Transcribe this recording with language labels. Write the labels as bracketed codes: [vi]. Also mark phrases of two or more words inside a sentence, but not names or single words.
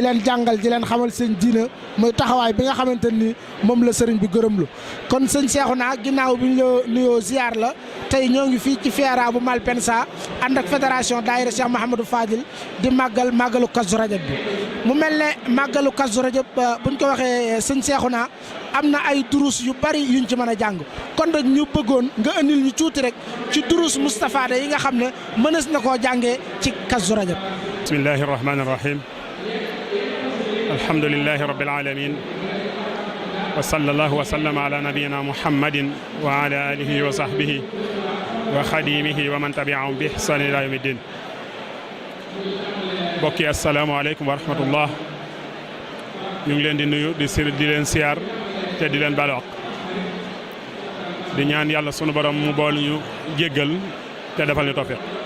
[wo] leen jàngal di leen xamal seen diina muy taxawaay bi nga xamante ni moom la sëriñ bi gërëm lu kon sëñ Cheikhouna ginnaaw bi ñu la nuyoo ziar la tey ñoo ngi fii ci feera bu Malpensa ànd ak fédération daayira Cheikh Mouhamadou Fadil di màggalu Kazu Rajab bi mu mel ne màggalu Kazu Rajab buñ ko waxee sëñ Cheikhouna am na ay durus yu bari yuñ ci mën a jàng kon rek ñu bëggoon nga andil ñu tuuti rek ci durus Moustapha yi nga xam ne mënees na koo jàngee ci Kazu Rajab. [ar] بسم الله الرحمن الرحيم. الحمد لله رب العالمين وصلى الله وسلم على نبينا محمد وعلى آله وصحبه وخديمه ومن تبعهم بإحسان إلى يوم الدين. bokki السلام عليكم ورحمة الله. [wo] ñu ngi leen di nuyu di leen siyaar te di leen balooq di ñaan yàlla sunu borom mu bool ñu jéggal te defal ñu tawfiq.